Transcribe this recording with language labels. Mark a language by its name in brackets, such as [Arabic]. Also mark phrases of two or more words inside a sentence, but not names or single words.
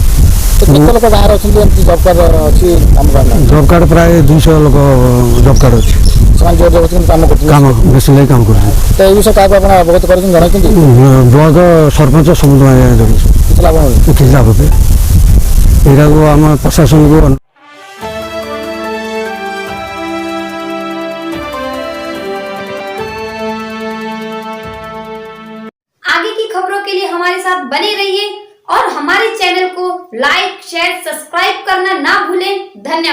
[Odia] କେତେ ଲୋକ ବାହାରେ ଅଛନ୍ତି ଏମିତି ଜବ୍ କାର୍ଡ଼ ଅଛି କାମ ପାଇଁ ଜବ୍ କାର୍ଡ଼ ପ୍ରାୟ 200 ଲୋକ ଜବ୍ କାର୍ଡ଼ ଅଛି ସେମାନେ ଜୋର ଜବରଦସ୍ତି କାମ କରୁଛନ୍ତି କାମ ମେସିନ୍ ଲାଗି କାମ କରୁଛନ୍ତି ତ ଏ ବିଷୟ କାହାକୁ ଆପଣ ଅବଗତ କରିଛନ୍ତି ଜଣାଇଛନ୍ତି ବ୍ଲକ ସରପଞ୍ଚ ସମୁଦ୍ର ଜଣାଇଛୁ କିଛି ଲାଭ ମିଳୁନି କିଛି ଲାଭ ଏଇଟାକୁ ଆମ ପ୍ରଶାସନକୁ [Hindi] आगे की खबरों के लिए हमारे साथ बने रहिए और हमारे चैनल को लाइक शेयर सब्सक्राइब करना ना भूलें।